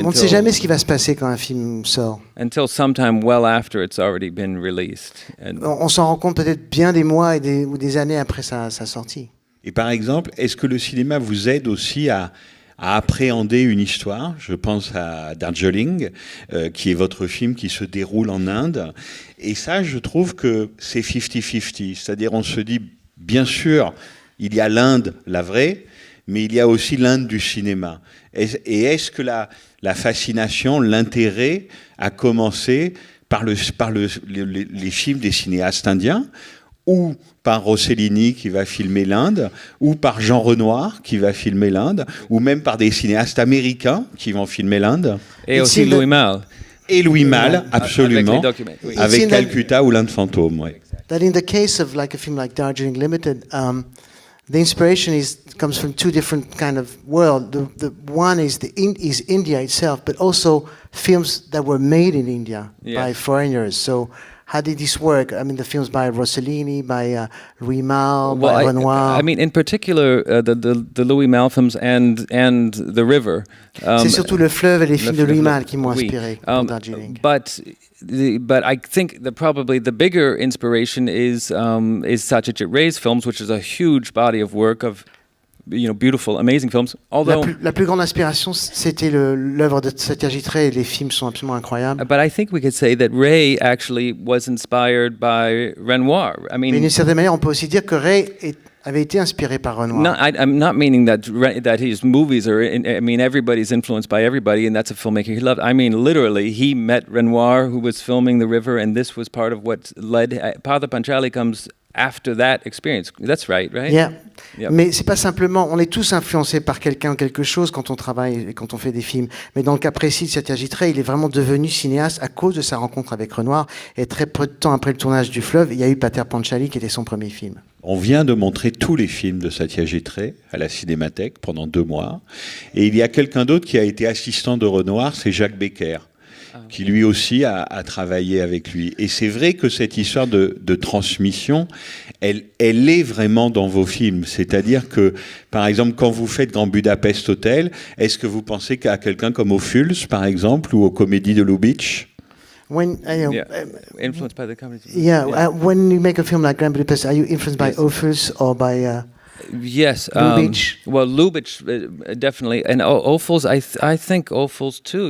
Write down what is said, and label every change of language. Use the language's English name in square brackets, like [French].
[French] on ne sait jamais ce qui va se passer quand un film sort. [English] Until sometime well after it's already been released. [French] On s'en rend compte peut-être bien des mois ou des années après sa sortie. Et par exemple, est-ce que le cinéma vous aide aussi à appréhender une histoire? Je pense à Darjeeling, qui est votre film qui se déroule en Inde. Et ça, je trouve que c'est 50-50. C'est-à-dire, on se dit, bien sûr, il y a l'Inde, la vraie, mais il y a aussi l'Inde du cinéma. Et est-ce que la fascination, l'intérêt a commencé par les films des cinéastes indiens, ou par Rossellini qui va filmer l'Inde, ou par Jean Renoir qui va filmer l'Inde, ou même par des cinéastes américains qui vont filmer l'Inde. Et aussi Louis Malle. Et Louis Malle, absolument, avec Calcutta ou l'Inde fantôme. Ouais. [English] That in the case of like a film like Darjeeling Limited, the inspiration comes from two different kind of world. The one is India itself, but also films that were made in India by foreigners. So how did this work? I mean, the films by Rossellini, by Louis Malle, by Renoir. I mean, in particular, the Louis Malle films and The River. [French] C'est surtout Le Fleuve et les films de Louis Malle qui m'ont oui. inspiré pour Darjeeling. [English] But I think probably the bigger inspiration is Satyajit Ray's films, which is a huge body of work of beautiful, amazing films. Although [French] La plus grande inspiration, c'était l'œuvre de Satyajit Ray, et les films sont absolument incroyables. [English] but I think we could say that Ray actually was inspired by Renoir. I [French] Mais [English] mean, [French] d'une certaine manière, on peut aussi dire que Ray avait été inspiré par Renoir. [English] I'm not meaning that his movies are. I mean, everybody's influenced by everybody, and that's a filmmaker he loved. I mean, literally, he met Renoir, who was filming The River, and this was part of what led. Pather Panchali comes after that experience. That's right? Yeah. Yep. [French] Mais c'est pas simplement, on est tous influencés par quelqu'un ou quelque chose quand on travaille et quand on fait des films. Mais dans le cas précis de Satyajit Ray, il est vraiment devenu cinéaste à cause de sa rencontre avec Renoir. Et très peu de temps après le tournage du Fleuve, il y a eu Pather Panchali qui était son premier film. On vient de montrer tous les films de Satyajit Ray à la Cinémathèque pendant 2 mois. Et il y a quelqu'un d'autre qui a été assistant de Renoir, c'est Jacques Becker, qui lui aussi a travaillé avec lui. Et c'est vrai que cette histoire de transmission, elle est vraiment dans vos films. C'est-à-dire que, par exemple, quand vous faites Grand Budapest Hotel, est-ce que vous pensez à quelqu'un comme Ophuls, par exemple, ou aux Comédies de Lubitsch? [English] Influenced by the comedy. When you make a film like Grand Budapest, are you influenced by Ophuls or by Yes, Lubitsch? Well, Lubitsch definitely, and Ophuls. I think Ophuls too.